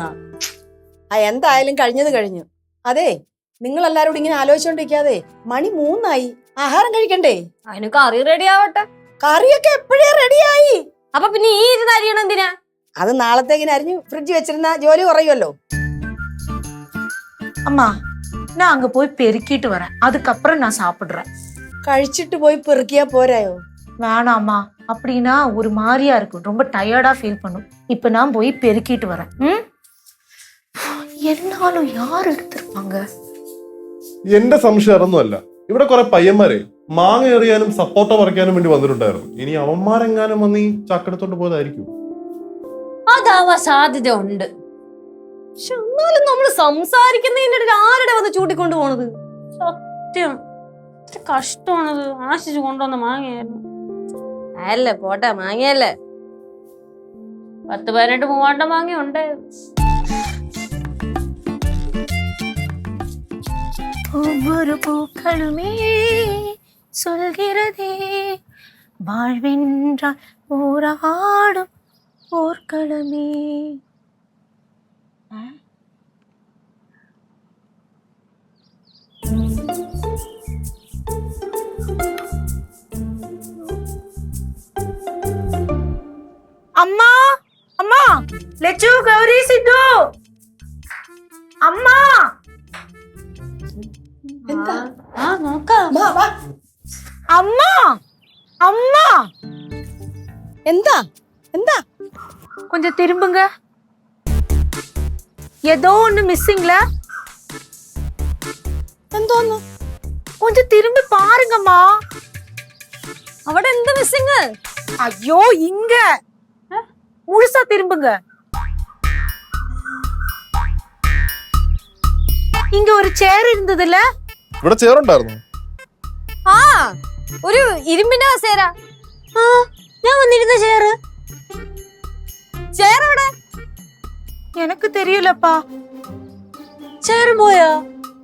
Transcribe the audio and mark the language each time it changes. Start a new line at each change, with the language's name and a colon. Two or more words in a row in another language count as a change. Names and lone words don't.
Malayalam: എന്തായാലും കഴിഞ്ഞത് കഴിഞ്ഞു. അതെ, നിങ്ങൾ എല്ലാരും കൂടി ഇങ്ങനെ ആലോചിച്ചോണ്ടിരിക്കാതെ മണി 3 ആഹാരം കഴിക്കണ്ടേ? അതിന് കറി റെഡി ആവട്ടെ. കറിയൊക്കെ എപ്പോഴേ റെഡിയായി. അപ്പൊ പിന്നെ ഈ ഇരുന്ന് അരിയണം എന്തിനാ? അത് നാളത്തേക്കിന് അരിഞ്ഞ് ഫ്രിഡ്ജ് വെച്ചിരുന്ന ജോലി കുറയുമല്ലോ.
Tamil: அம்மா நான் அங்க போய் பெருக்கிட்டு வரேன், அதுக்கப்புறம் நான் சாப்பிடுறேன்.
Malayalam: കഴിച്ചിട്ട് പോയി പെറുക്കിയാ പോരായോ?
Tamil: வேணாம்மா, அப்படின்னா ஒரு மாதிரியா இருக்கும், ரொம்ப டயர்டா ஃபீல் பண்ணும். இப்ப நான் போய் பெருக்கிட்டு வரேன்.
Malayalam: എന്നാലും யார் എടുത്തിருப்பாங்க? എന്റെ സംശയം അതൊന്നുമല്ല. ഇവിടെ കുറെ പയ്യന്മാരെ മാങ്ങ എറിയാനും സപ്പോർട്ട പറിക്കാനും വേണ്ടി വന്നിട്ടുണ്ടായിരുന്നു. ഇനി അവന്മാരെങ്ങാനും വന്ന് ഈ ചക്കെടുത്തോണ്ട് പോയതായിരിക്കും. അതാവാൻ സാധ്യത ഉണ്ട്. പക്ഷെ എന്നാലും നമ്മള് സംസാരിക്കുന്നതിന്റെ ആരുടെ വന്ന് ചൂട്ടിക്കൊണ്ടു പോണത്? സത്യം കഷ്ടമാണത്. ആശിച്ചു കൊണ്ടുവന്ന മാങ്ങയായിരുന്നു. അല്ലേ പോട്ടെ, മാങ്ങയല്ലേ. 10-18 മൂവാണ്ട മാങ്ങ ഉണ്ടായിരുന്നു.
Tamil: ஒவ்வொரு பூக்களுமே சொல்கிறதே வாழ்வென்றால் போராடும் போர்க்களமே. அம்மா அம்மா, லெச்சு, கௌரி, சித்து, அம்மா.
Malayalam: അമ്മ അമ്മ, എന്താ എന്താ?
Tamil: கொஞ்சம் திரும்புங்க, ஏதோ ஒண்ணு மிஸ்ஸிங்ல.
Malayalam: എന്തോന്ന്?
Tamil: கொஞ்சம் திரும்பி பாருங்கம்மா.
Malayalam: അവിടെ എന്ത് മിസ്സിങ്?
Tamil: ஐயோ இங்க முழுசா திரும்புங்க. இங்க ஒரு சேர் இருந்ததுல.
Malayalam: ഇവിടെ ചേറുണ്ടായിരുന്നു. ആ, ഒരു ഇരുമ്പിന്റെ കസേര. ഞാൻ വന്നിരുന്ന ചേറ് എവിടെ?
Tamil: எனக்கு தெரியலப்பா.
Malayalam: ചേറ് പോയോ?